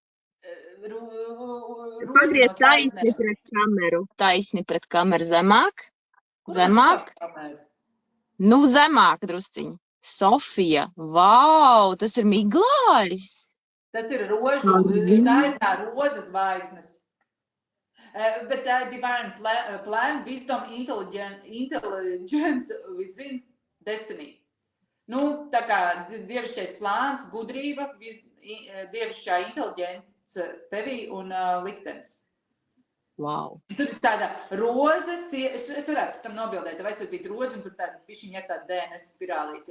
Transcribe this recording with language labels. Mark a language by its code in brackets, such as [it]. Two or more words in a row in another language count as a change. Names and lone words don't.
[lv] Pagriez taisni pret kameru. Taisni pret kameru zemāk. Zemāk. Nu, zemāk drusciņi. Sofija. Vau, tas ir miglājs. Tas ir rožu. Tā ir tā roza zvaigznes. Bet tā ir [en] divine plan, wisdom, intelligence within destiny. [lv] Nu, tā kā dievišķais plāns, gudrība, dievišķā inteliģence tevī un liktenis. Wow. Tur ir tāda roza, es varētu pēc tam nobildēt, tev aizsūtīt rozi, un tur tāda pišķiņa ir tāda DNS spirālīte.